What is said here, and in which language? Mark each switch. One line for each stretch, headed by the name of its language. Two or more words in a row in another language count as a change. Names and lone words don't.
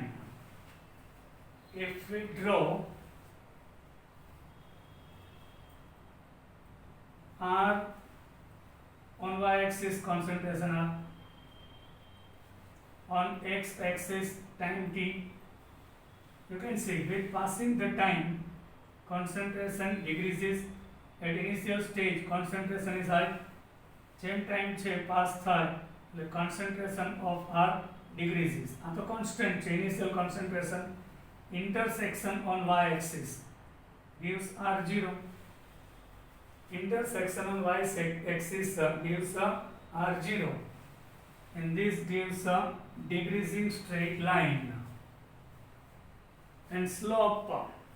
English: If we draw R on y axis concentration R, on x axis time t, you can see with passing the time concentration decreases. At initial stage concentration is high. Same time pass થાય એટલે concentration of R decreases.
Gujarati: આ તો constant છે
English: initial concentration. Intersection on y axis gives R0. Intersection on y axis gives R0, and this gives decreasing straight line and slope.